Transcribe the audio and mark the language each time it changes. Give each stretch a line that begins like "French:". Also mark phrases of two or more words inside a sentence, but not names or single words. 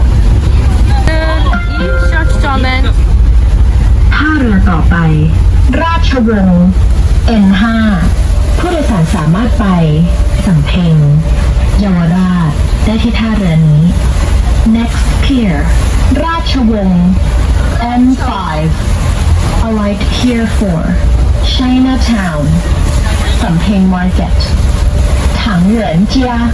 Thai: Энэ шат чамэн ท่าเรือต่อไปราชวงศ์ N5 ผู้โดยสารสามารถไปสำเพ็งเยาวราชได้ที่ท่าเรือนี้
English: Next pier
Thai: ราชวงศ์ N5
English: Alight here for Chinatown, Sampeng Market, Tangrenzjia.